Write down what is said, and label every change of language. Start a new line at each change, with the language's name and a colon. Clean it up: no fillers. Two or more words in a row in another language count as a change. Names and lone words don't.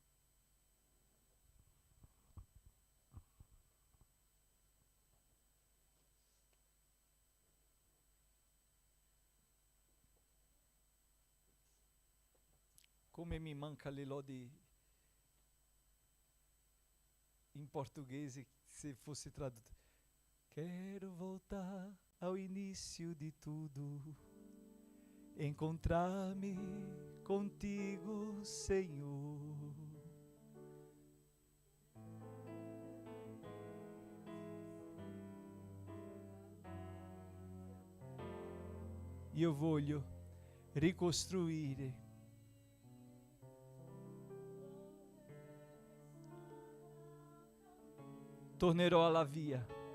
Italian: Come mi manca le lodi in portoghese se fosse tradotto.
Portuguese: Quero voltar ao início de tudo, encontrar-me contigo, Senhor.
Italian: Io voglio ricostruire tornerò alla via.